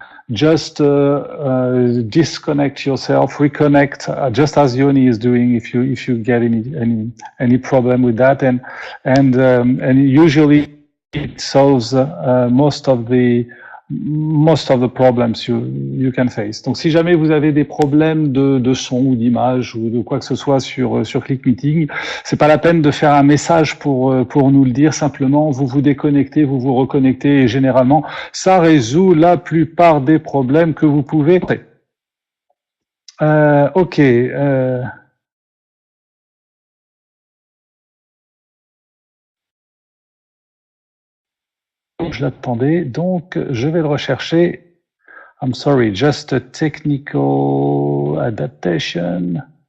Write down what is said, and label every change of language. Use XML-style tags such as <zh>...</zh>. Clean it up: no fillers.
<en>Just disconnect yourself, reconnect, just as Yoni is doing. If you get any problem with that, and usually it solves most of the problems you can face.</en> <fr>Donc, si jamais vous avez des problèmes de son ou d'image ou de quoi que ce soit sur ClickMeeting, c'est pas la peine de faire un message pour nous le dire. Simplement, vous vous déconnectez, vous vous reconnectez et généralement, ça résout la plupart des problèmes que vous pouvez. Ok. Je l'attendais, donc je vais le rechercher.</fr> <en>I'm sorry, just a technical adaptation.</en>